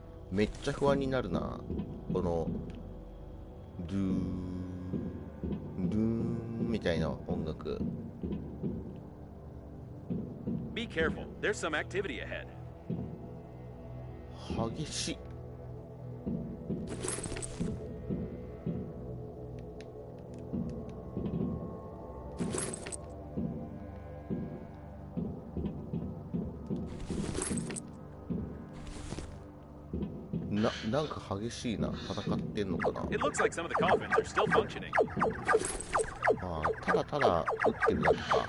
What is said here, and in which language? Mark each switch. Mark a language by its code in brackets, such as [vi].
[ja] めっちゃ不安になるな。このドゥードゥーンみたいな音楽。 [en] Be careful, there's some activity ahead. [ja] 激しい。なんか激しいな。戦ってんのかな。 [en] It looks like some of the coffins are still functioning. [ja] ああ、ただただ撃ってるだけか。